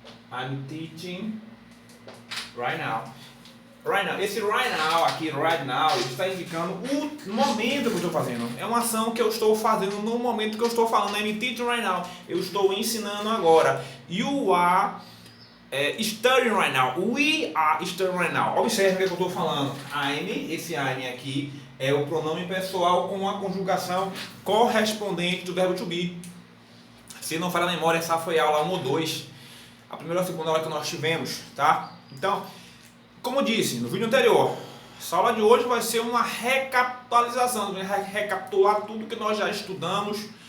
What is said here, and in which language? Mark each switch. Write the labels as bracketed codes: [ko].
[en] I'm teaching right now. Right now. [pt] Esse right now aqui, right now, está indicando o momento que eu estou fazendo. É uma ação que eu estou fazendo no momento que eu estou falando. [en] I'm teaching right now. [pt] Eu estou ensinando agora. [en] You are studying right now. We are studying right now. [pt] Observe o que eu estou falando. I'm, esse I'm aqui, é o pronome pessoal com a conjugação correspondente do verbo to be. Se não falha a memória, essa foi a aula 1 ou 2. A primeira ou a segunda aula que nós tivemos, tá? Então, como eu disse no vídeo anterior, essa aula de hoje vai ser uma recapitalização, recapitular tudo que nós já estudamos.